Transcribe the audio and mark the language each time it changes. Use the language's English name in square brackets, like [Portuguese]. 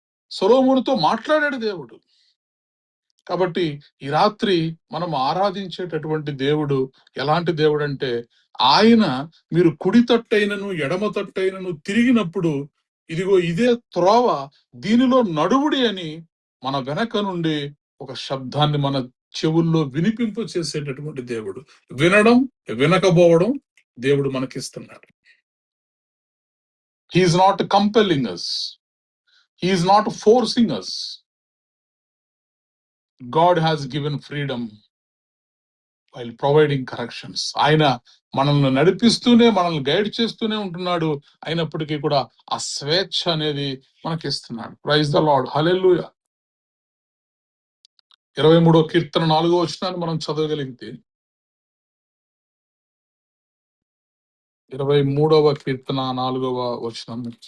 [Telugu] సొలొమోనుతో మాట్లాడాడు దేవుడు. కాబట్టి ఈ రాత్రి మనం ఆరాధించేటటువంటి దేవుడు ఎలాంటి దేవుడు అంటే, ఆయన మీరు కుడి తట్టైనను ఎడమ తట్టైనను తిరిగినప్పుడు ఇదిగో ఇదే త్రోవ, దీనిలో నడువుడి అని మన వెనక నుండి ఒక శబ్దాన్ని మన చెవుల్లో వినిపింపు చేసేటటువంటి దేవుడు. వినడం, వినకపోవడం దేవుడు మనకిస్తున్నాడు. [English] He is not compelling us, he is not forcing us. God has given freedom while providing corrections. [Telugu] ఆయన మనల్ని నడిపిస్తూనే, మనల్ని గైడ్ చేస్తూనే ఉంటున్నాడు. అయినప్పటికీ కూడా ఆ స్వేచ్ఛ అనేది మనకి ఇస్తున్నాడు. [English] Praise the lord, hallelujah. [Telugu] 23వ కీర్తన 4వ వచనాన్ని మనం చదవగలిగితే, 23వ కీర్తన 4వ వచనం,